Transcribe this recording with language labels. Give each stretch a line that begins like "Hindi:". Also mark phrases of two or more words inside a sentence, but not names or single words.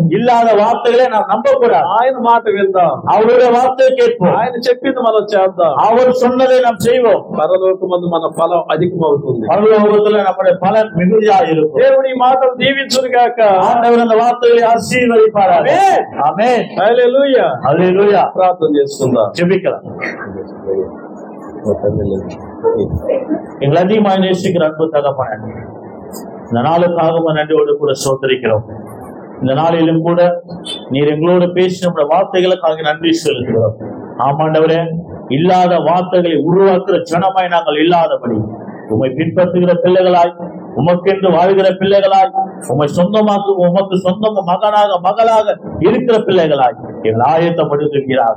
Tamil: இல்லாத வார்த்தைகளை நாம் நம்ப கூடாது.
Telugu: ఆయన మాట విందాం,
Tamil: அவருடைய வார்த்தையை கேட்போம்,
Telugu: ఆయన చెప్పింది మనం చేద్దాం.
Tamil: அவர் சொன்னதை நாம் செய்வோம்.
Telugu: పరలోకమందు మన ఫలం అధికమవుతుంది.
Tamil: பரலோகத்துல நம்முடைய பலன் மிகுதியா இருக்கும்.
Telugu: దేవుని ఈ మాటలు దీవించును గాక.
Tamil: ஆண்டவர் அந்த வார்த்தைகளை ஆசீர்வதிப்பாராக. ஆமென்.
Telugu: హల్లెలూయా.
Tamil: ஹல்லேலூயா.
Telugu: ప్రార్థన చేసుకుందాం.
Tamil: ஜெபிக்கலாம். எங்களை அதிகமாக நேசிக்கிற அன்பு தகப்பனே, இந்த நாளுக்காக நன்றியோடு கூட சோதரிக்கிறோம். இந்த நாளிலும் கூட நீர் எங்களோடு பேசி நம்முடைய வார்த்தைகளுக்காக நன்றி செலுத்துகிறோம். ஆமாண்டவரே, இல்லாத வார்த்தைகளை உருவாக்குற ஜனமாய் நாங்கள் இல்லாதபடி உம்மை பின்பற்றுகிற பிள்ளைகளாய், உமக்கென்று வாழ்கிற பிள்ளைகளாய், உம்மை சொந்தமாக்கு உமக்கு சொந்தம் மகனாக மகளாக இருக்கிற பிள்ளைகளாய் எங்கள் ஆயத்தப்படுத்துகிறாங்க.